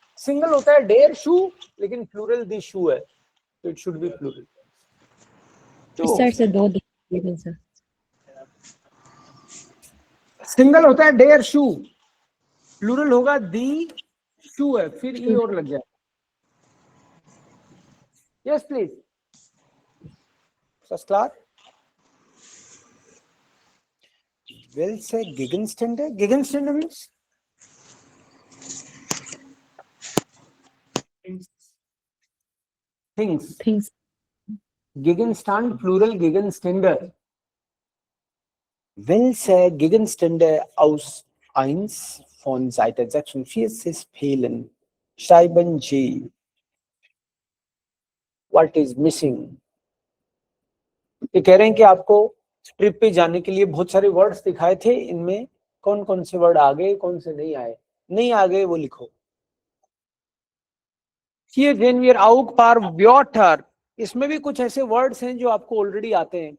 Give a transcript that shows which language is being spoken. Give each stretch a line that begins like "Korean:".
English: single होता है
German: डेयर शू,
English: लेकिन प्लूरल
German: दी शू
English: है, तो it should be plural. से दो लेकिन सर
Hindi: सिंगल होता है
German: डेयर शू,
Hindi: प्लूरल होगा
German: दी शू
Hindi: है, फिर ई और लग जाए.
English: Yes please. Class will say Gegenstände. Gegenstände means things.
German: Gegenstand plural Gegenstände. Welche Gegenstände aus 1 von Seite 46 fehlen? Schreiben G.
English: What is missing?
Hindi: ये कह रहे हैं कि आपको ट्रिप पे जाने के लिए बहुत सारे वर्ड्स दिखाए थे, इनमें कौन कौन से वर्ड आ गए, कौन से नहीं आए, नहीं आ गए वो लिखो।
German: Hier sehen wir auch paar Wörter,
Hindi: इसमें भी कुछ ऐसे वर्ड्स हैं जो आपको ऑलरेडी आते हैं।